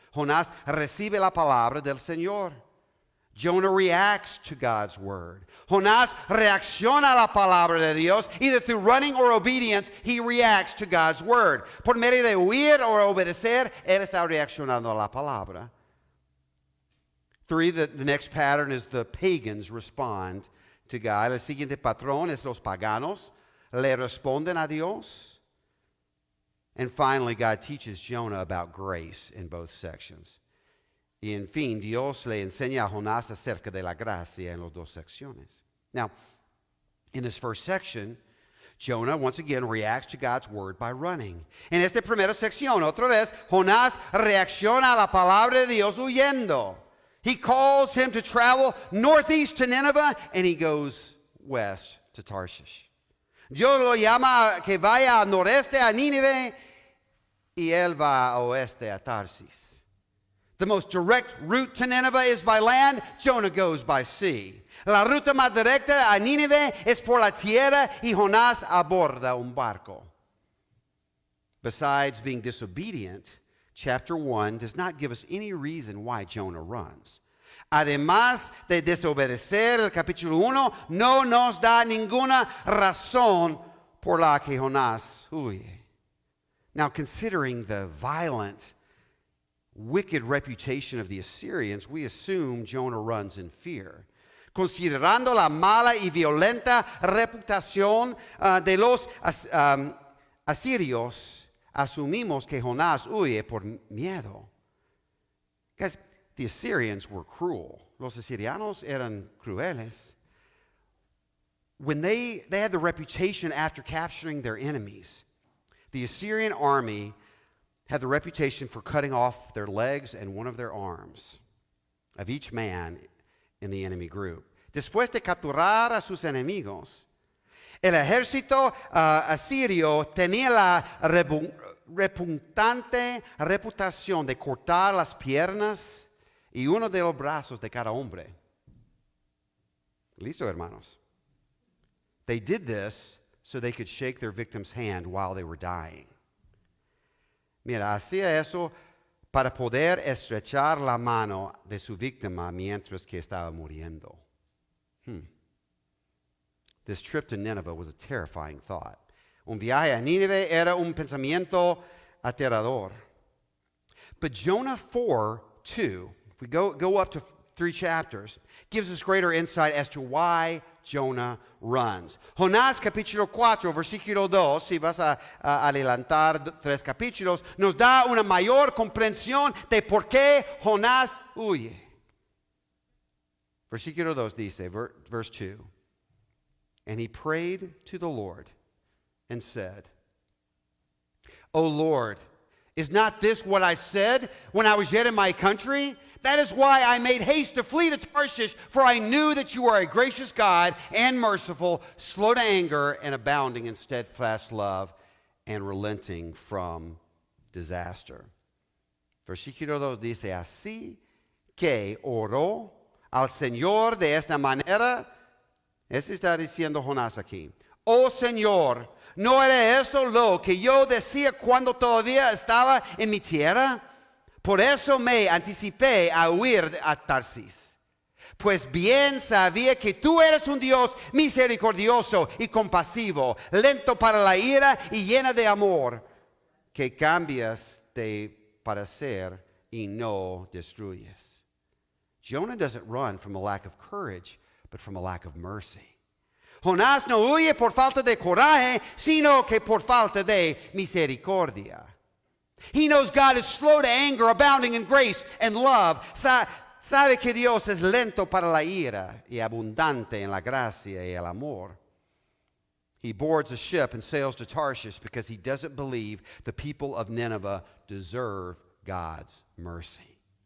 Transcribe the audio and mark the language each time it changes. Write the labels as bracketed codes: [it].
[es] Jonás recibe la palabra del Señor. [en] Jonah reacts to God's word. [es] Jonás reacciona a la palabra de Dios. [en] Either through running or obedience, he reacts to God's word. [es] Por medio de huir o obedecer, él está reaccionando a la palabra. [en] 3, the next pattern is the pagans respond to God. [es] El siguiente patrón es los paganos le responden a Dios. [en] And finally, God teaches Jonah about grace in both sections. [es] Y en fin, Dios le enseña a Jonás acerca de la gracia en las dos secciones. [en] Now, in this first section, Jonah once again reacts to God's word by running. [es] En esta primera sección, otra vez, Jonás reacciona a la palabra de Dios huyendo. [en] He calls him to travel northeast to Nineveh, and he goes west to Tarshish. [es] Dios lo llama que vaya al noreste a Nínive, y él va a oeste a Tarsis. [en] The most direct route to Nineveh is by land. Jonah goes by sea. [es] La ruta más directa a Nínive es por la tierra, y Jonás aborda un barco. [en] Besides being disobedient, chapter 1 does not give us any reason why Jonah runs. [es] Además de desobedecer, el capítulo 1 no nos da ninguna razón por la que Jonás huye. [en] Now, considering the violent, wicked reputation of the Assyrians, we assume Jonah runs in fear. [es] Considerando la mala y violenta reputación de los asirios, asumimos que Jonás huye por miedo. [en] Guys, the Assyrians were cruel. [es] Los asirianos eran crueles. [en] When they had the reputation after capturing their enemies. The Assyrian army had the reputation for cutting off their legs and one of their arms of each man in the enemy group. [es] Después de capturar a sus enemigos, el ejército asirio tenía la repugnante reputación de cortar las piernas y uno de los brazos de cada hombre. Listo, hermanos. [en] They did this so they could shake their victim's hand while they were dying. [es] Mira, hacía eso para poder estrechar la mano de su víctima mientras que estaba muriendo. [en] This trip to Nineveh was a terrifying thought. [es] Un viaje a Nínive era un pensamiento aterrador. [en] But Jonah 4:2, if we go up to 3 chapters, gives us greater insight as to why Jonah runs. [es] Jonás capítulo 4, versículo 2, si vas a adelantar 3 capítulos, nos da una mayor comprensión de por qué Jonás huye. Versículo 2 dice, [en] verse 2, and he prayed to the Lord and said, O Lord, is not this what I said when I was yet in my country? That is why I made haste to flee to Tarshish, for I knew that you are a gracious God and merciful, slow to anger and abounding in steadfast love and relenting from disaster. [es] Versículo 2 dice, así que oró al Señor de esta manera. Está diciendo Jonás aquí. Oh Señor, ¿no era eso lo que yo decía cuando todavía estaba en mi tierra? Por eso me anticipé a huir a Tarsis. Pues bien sabía que tú eres un Dios misericordioso y compasivo, lento para la ira y llena de amor, que cambias de parecer y no destruyes. [en] Jonah doesn't run from a lack of courage, but from a lack of mercy. [es] Jonás no huye por falta de coraje, sino que por falta de misericordia. [en] He knows God is slow to anger, abounding in grace and love. [es] Sabe que Dios es lento para la ira y abundante en la gracia y el amor. [en] He boards a ship and sails to Tarshish because he doesn't believe the people of Nineveh deserve God's mercy.